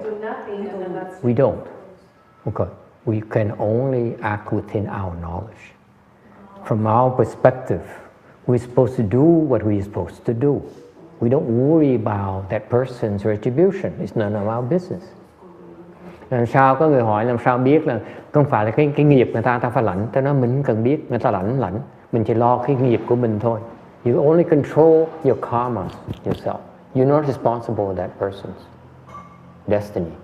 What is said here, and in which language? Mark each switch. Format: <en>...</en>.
<en>we do nothing, and then that's... We don't. Okay. We can only act within our knowledge. From our perspective, we're supposed to do what we're supposed to do. We don't worry about that person's retribution. It's none of our business.</en> <vi>Làm sao có người hỏi làm sao biết là không phải là cái nghiệp người ta phải lãnh, ta nói mình cần biết người ta lãnh, mình chỉ lo cái nghiệp của mình thôi.</vi> <en>You only control your karma yourself. You're not responsible for that person's destiny.</en>